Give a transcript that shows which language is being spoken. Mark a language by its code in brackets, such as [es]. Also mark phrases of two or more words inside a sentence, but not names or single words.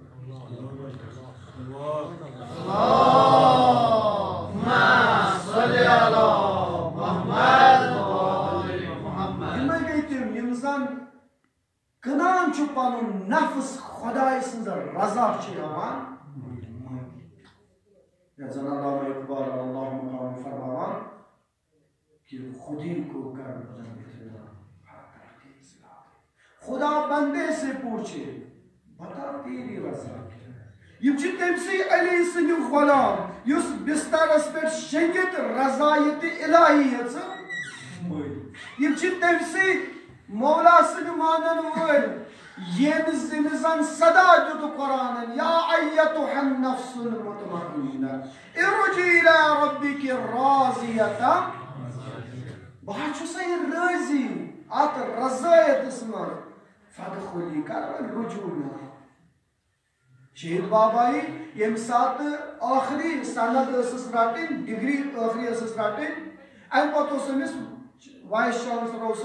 [ks] یِمے گٔے تِم یِم زن کٕنان چھُ پنُن نفس خۄداے سٕنٛز رضا چھِ ہٮ۪وان یتھ زن علامہ اقبال اللہ مقام فرماوان کہ [ur] خودی کو کر خدا بندے سے پوچھے بتا تیری رضا [ks] یم چھِ تٔمسٕے علی سٕنٛدِ غلام یُس بسترس پٮ۪ٹھ شیٚنگِتھ رضایت الہی یژھِ مٔرۍ یم چھِ تٔمسٕے مولا سٕنٛدِ مانن وٲلۍ ییٚمہِ زن صدا دیُت قرآنن [ar] یا ایتُھا النفس المطمئنہ ارجعی الی ربک راضیۃ [ks] بہٕ حظ چھُسے رٲضی اتھ رضایتس منٛز فدخلی کر رجوع مےٚ شہید بابایی ییٚمہِ ساتہٕ ٲخری سند ٲسٕس رٹٕنۍ ڈگری ٲخری ٲسٕس رٹٕنۍ امہِ پتہٕ اوس أمِس [en] vice chancellor [ks] اوسا